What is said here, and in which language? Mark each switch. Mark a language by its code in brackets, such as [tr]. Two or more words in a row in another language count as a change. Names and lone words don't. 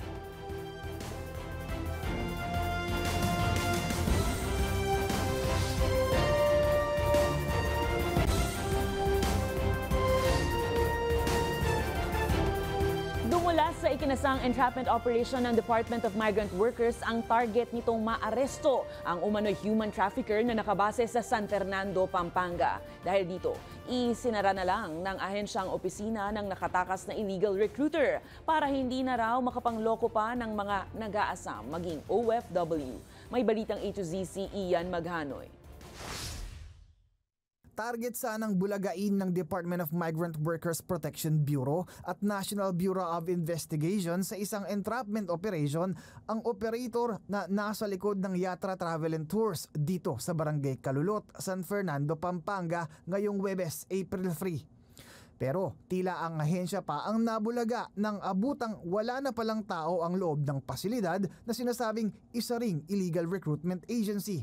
[tl] Mula sa ikinasang [en] entrapment operation [tl] ng Department of Migrant Workers, ang target nitong maaresto ang umano'y [en] human trafficker [tl] na nakabase sa San Fernando, Pampanga. Dahil dito, isinara na lang ng ahensyang opisina ng nakatakas na [en] illegal recruiter [tl] para hindi na raw makapangloko pa ng mga nag-aasam maging OFW. May balitang A to Z si Ian Maghanoy. Target sanang bulagain ng Department of Migrant Workers Protection Bureau at National Bureau of Investigation sa isang [en] entrapment operation [tl] ang operator na nasa likod ng Yatra Travel and Tours dito sa Barangay Calulot, San Fernando, Pampanga ngayong Huwebes, April 3. Pero tila ang ahensya pa ang nabulaga ng abutang wala na palang tao ang loob ng pasilidad na sinasabing isa ring [en] illegal recruitment agency.